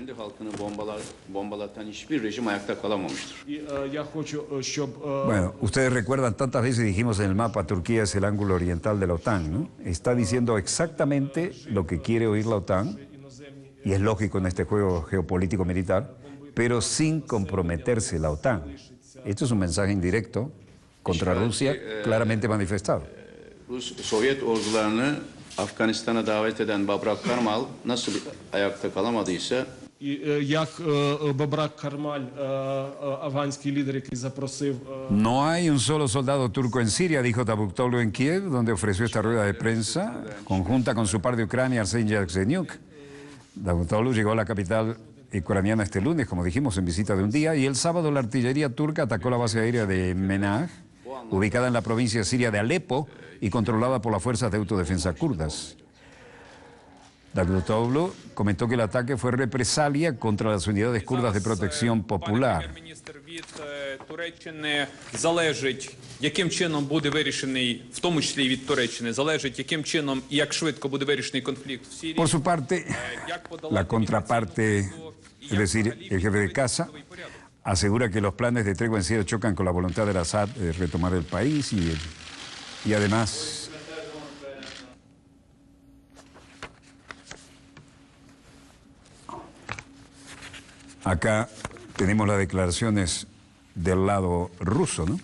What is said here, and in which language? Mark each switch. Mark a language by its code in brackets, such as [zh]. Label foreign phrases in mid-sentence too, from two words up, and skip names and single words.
[es] Bueno, ustedes recuerdan, tantas veces dijimos en el mapa, Turquía es el ángulo oriental de la OTAN, ¿no? Está diciendo exactamente lo que quiere oír la OTAN, y es lógico en este juego geopolítico militar, pero sin comprometerse la OTAN. Esto es un mensaje indirecto contra Rusia, claramente manifestado. [tr] Sovyet ordularını Afganistan'a davet eden Babrak Karmal nasıl ayakta kalamadıysa [uk] Як Бабрак Кармаль, афганський лідер, який запросив [es] No hay un solo soldado turco en Siria, dijo Davutoglu en Kiev, donde ofreció esta rueda de prensa conjunta con su par de Ucrania, Arsen Yatsenyuk. Davutoglu llegó a la capital ucraniana este lunes, como dijimos, en visita de un día, y el sábado la artillería turca atacó la base aérea de Menaj, ubicada en la provincia siria de Alepo y controlada por las fuerzas de autodefensa kurdas. Davutoglu comentó que el ataque fue represalia contra las unidades kurdas de protección popular. [uk] Туреччини залежить, яким чином буде вирішений, в тому числі і від Туреччини, залежить, яким чином і як швидко буде вирішений конфлікт в Сирії. [es] Por su parte, la contraparte, es decir, el jefe de casa, asegura que los planes de tregua en Siria chocan con la voluntad de Assad de retomar el país y además acá tenemos las declaraciones del lado ruso, ¿no?